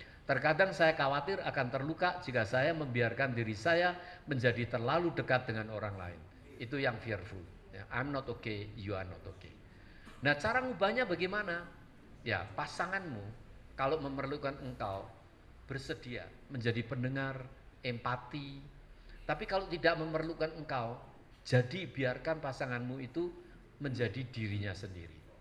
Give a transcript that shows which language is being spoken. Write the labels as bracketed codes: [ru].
[id] Terkadang saya khawatir akan terluka jika saya membiarkan diri saya menjadi terlalu dekat dengan orang lain. Itu yang fearful. [en] Ya, I'm not okay, you are not okay. [id] Nah, cara ngubahnya bagaimana? Ya, pasanganmu kalau memerlukan engkau bersedia menjadi pendengar, empati. Tapi kalau tidak memerlukan engkau, jadi biarkan pasanganmu itu menjadi dirinya sendiri.